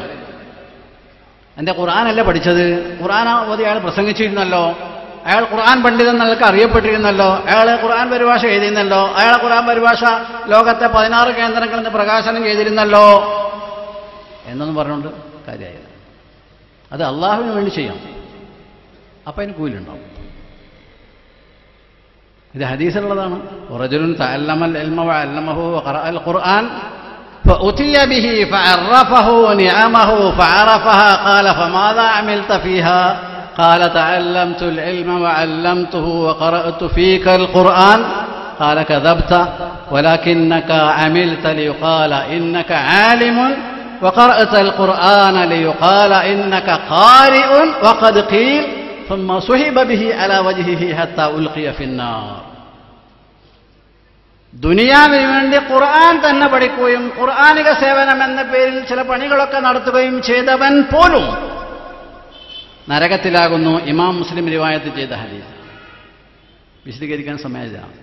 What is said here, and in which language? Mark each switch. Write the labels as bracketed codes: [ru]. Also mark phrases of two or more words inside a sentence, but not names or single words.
[ml] എൻ്റെ ഖുർആനല്ല പഠിച്ചത്, ഖുർആൻ ഓതി അയാൾ പ്രസംഗിച്ചിരുന്നല്ലോ, അയാൾ ഖുർആൻ പണ്ഡിതൻ എന്നൊക്കെ അറിയപ്പെട്ടിരുന്നല്ലോ, അയാൾ ഖുർആൻ പരിഭാഷ എഴുതിയിരുന്നല്ലോ, അയാളെ ഖുർആൻ പരിഭാഷ ലോകത്തെ 16 കേന്ദ്രങ്ങളിൽ നിന്ന് പ്രകാശനം ചെയ്തിരുന്നല്ലോ എന്നൊന്നും പറഞ്ഞുകൊണ്ട് കാര്യമായില്ല. അത് അള്ളാഹുവിന് വേണ്ടി ചെയ്യാം, അപ്പം അതിന് കൂലിയുണ്ടാവും. ഇത് ഹദീസിലുള്ളതാണ്. [ar] رجل تعلم العلم وعلمه وقرأ القرآن فأتي به فعرفه نعمه فعرفها قال فماذا عملت فيها قال تعلمت العلم وعلمته وقرأت فيك القرآن قال كذبت ولكنك عملت ليقال إنك عالم وقرأت القرآن ليقال إنك قارئ وقد قيل ثم سحب به على وجهه حتى ألقي في النار. [ml] ദുനിയാവിന് വേണ്ടി ഖുർആൻ തന്നെ പഠിക്കുകയും ഖുർആനിക സേവനം എന്ന പേരിൽ ചില പണികളൊക്കെ നടത്തുകയും ചെയ്തവൻ പോലും നരകത്തിലാകുന്നു. ഇമാം മുസ്ലിം റിവായത്ത് ചെയ്ത ഹദീസ് വിശദീകരിക്കാൻ സമയമില്ല.